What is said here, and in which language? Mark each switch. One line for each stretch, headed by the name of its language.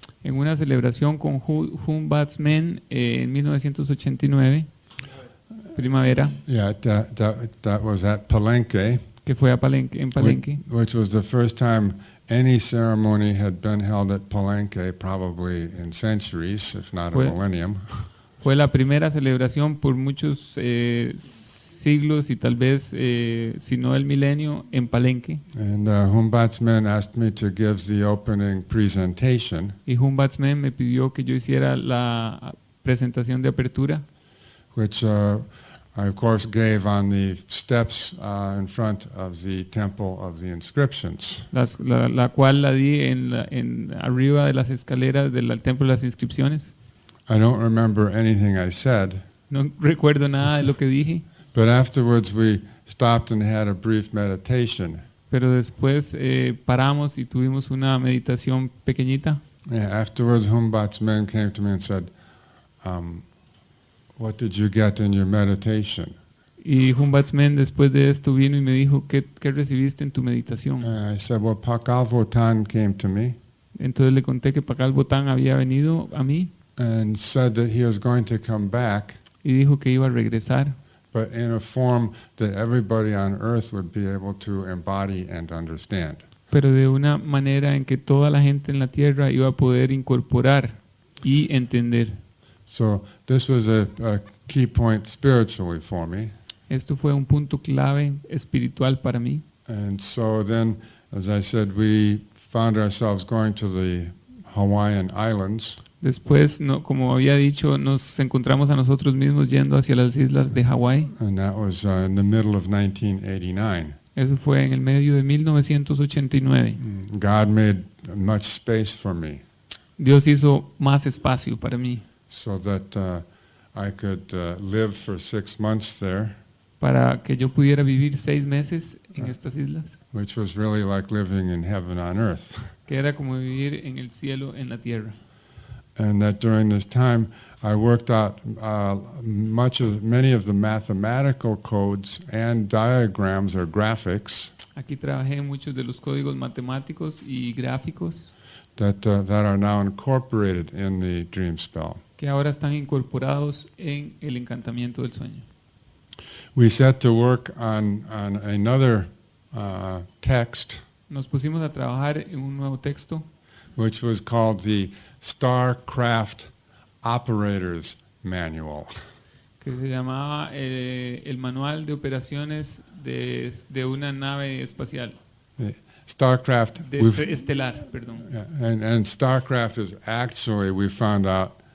Spanish: En una celebración con Humbatsmen en 1989, primavera,
English: Yeah, that was at Palenque,
Spanish: que fue en Palenque.
English: which was the first time any ceremony had been held at Palenque, probably in centuries, if not a
Spanish: Fue-
English: millennium.
Spanish: Fue la primera celebración por muchos siglos y tal vez, si no el milenio, en Palenque.
English: And Humbatsmen asked me to give the opening presentation,
Spanish: Y Humbatsmen me pidió que yo hiciera la presentación de apertura,
English: which I of course gave on the steps in front of the Temple of the Inscriptions.
Spanish: la cual la di en arriba de las escaleras del Templo de las Inscripciones.
English: I don't remember anything I said,
Spanish: No recuerdo nada de lo que dije,
English: but afterwards we stopped and had a brief meditation.
Spanish: pero después paramos y tuvimos una meditación pequeñita.
English: Yeah, afterwards Humbatsmen came to me and said, "What did you get in your meditation?"
Spanish: Y Humbatsmen después de esto vino y me dijo, ¿qué recibiste en tu meditación?
English: I said, "Well, Pakal Votan came to me
Spanish: Entonces le conté que Pakal Botán había venido a mí
English: and said that he was going to come back,
Spanish: y dijo que iba a regresar,
English: but in a form that everybody on earth would be able to embody and understand."
Spanish: pero de una manera en que toda la gente en la tierra iba a poder incorporar y entender.
English: So this was a key point spiritually for me.
Spanish: Esto fue un punto clave espiritual para mí.
English: And so then, as I said, we found ourselves going to the Hawaiian Islands.
Spanish: Después, como había dicho, nos encontramos a nosotros mismos yendo hacia las islas de Hawái.
English: And that was in the middle of 1989.
Spanish: Eso fue en el medio de 1989.
English: God made much space for me
Spanish: Dios hizo más espacio para mí,
English: so that I could live for 6 months there,
Spanish: para que yo pudiera vivir 6 meses en estas islas,
English: which was really like living in heaven on earth.
Spanish: que era como vivir en el cielo, en la tierra.
English: And that during this time, I worked out many of the mathematical codes and diagrams or graphics
Spanish: Aquí trabajé en muchos de los códigos matemáticos y gráficos
English: that are now incorporated in the dream spell.
Spanish: que ahora están incorporados en el encantamiento del sueño.
English: We set to work on another text,
Spanish: Nos pusimos a trabajar en un nuevo texto
English: which was called the Starcraft Operator's Manual.
Spanish: que se llamaba el manual de operaciones de una nave espacial,
English: Starcraft,
Spanish: estelar, perdón.
English: and Starcraft is actually, we found out,